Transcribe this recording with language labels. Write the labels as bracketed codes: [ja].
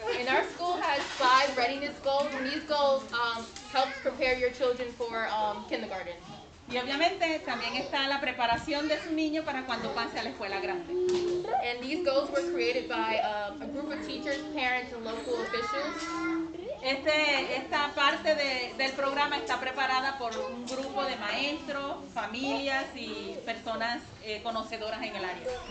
[en] And our school has 5 readiness goals, and these goals help prepare your children for kindergarten. [es] Y obviamente también está la preparación de su niño para cuando pase a la escuela grande. [en] And these goals were created by a group of teachers, parents, and local officials. [es] Esta parte del programa está preparada por un grupo de maestros, familias y personas conocedoras en el área.